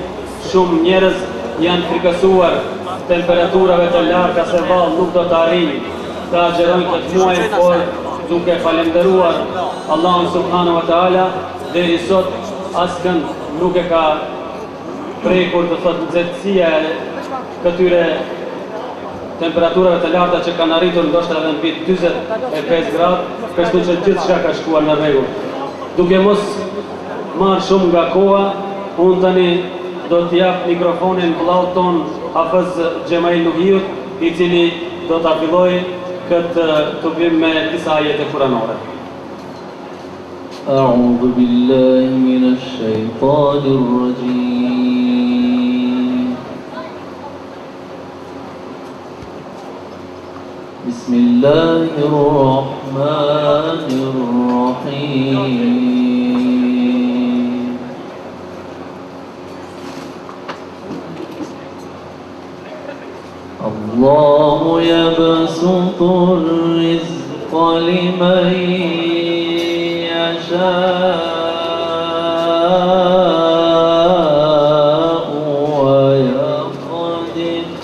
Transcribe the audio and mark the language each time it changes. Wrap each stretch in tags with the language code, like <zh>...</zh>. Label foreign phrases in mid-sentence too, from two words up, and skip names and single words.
<sq>Shumë njerëz janë frikësuar temperaturave të larta se vallë nuk do të arrijnë të agjerojnë këtë muaj, por duke falenderuar Allahun</sq> <ar>سبحانه وتعالى,</ar> <sq>deri sot askënd nuk e ka prekur të thotë nxehtësia e këtyre temperaturave të larta që kanë arritur ndoshta edhe mbi 45 gradë, kështu që gjithçka ka shkuar në rregull. Duke mos marrë shumë nga koha, unë tani do t'jap mikrofonin vllaut ton Hafez Xhemail Nuhiut, i cili do ta fillojë këtë tubim me disa ajete kuranore.</sq> <ar>أعوذ بالله من الشيطان الرجيم. بسم الله الرحمن الله يبسط الرزق لمن يشاء ويقدر</ar>